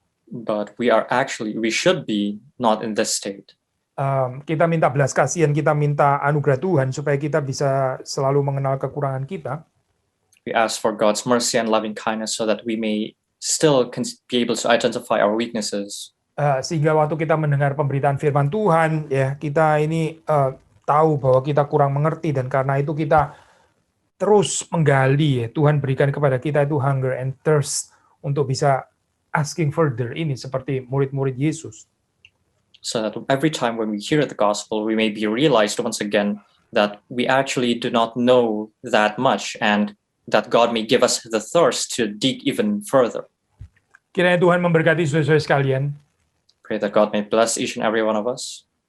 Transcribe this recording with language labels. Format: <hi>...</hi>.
<en>But we should be not in this state.</en> <id>Kita minta belas kasihan, kita minta anugerah Tuhan supaya kita bisa selalu mengenal kekurangan kita.</id> <en>We ask for God's mercy and loving kindness so that we may still be able to identify our weaknesses.</en> <id>Sehingga waktu kita mendengar pemberitaan firman Tuhan, ya kita ini tahu bahwa kita kurang mengerti, dan karena itu kita terus menggali, ya Tuhan berikan kepada kita itu</id> <en>hunger and thirst</en> <id>untuk bisa</id> <en>asking further,</en> <id>ini seperti murid-murid Yesus.</id> <en>So that every time when we hear the gospel, we may be realized once again that we actually do not know that much, and that God may give us the thirst to dig even further.</en> <id>Kiranya Tuhan memberkati saudara-saudara sekalian.</id> <en>Pray that God may bless each and every one of us.</en>